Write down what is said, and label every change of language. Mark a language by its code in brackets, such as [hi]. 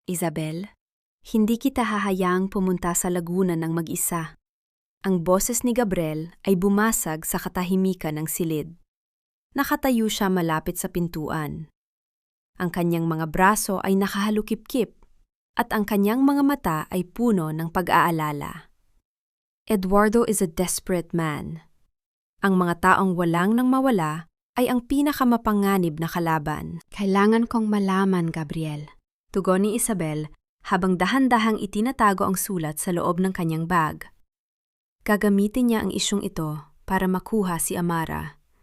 [tl] Isabel, hindi kita hahayaang pumunta sa Laguna ng mag-isa. Ang boses ni Gabriel ay bumasag sa katahimikan ng silid. Nakatayo siya malapit sa pintuan. Ang kanyang mga braso ay nakahalukip-kip at ang kanyang mga mata ay puno ng pag-aalala. [en] Eduardo is a desperate man. [tl] Ang mga taong walang nang mawala ay ang pinakamapanganib na kalaban. Kailangan kong malaman, Gabriel. Tugon ni Isabel habang dahan-dahang itinatago ang sulat sa loob ng kanyang bag. Gagamitin niya ang isyong ito para makuha si Amara.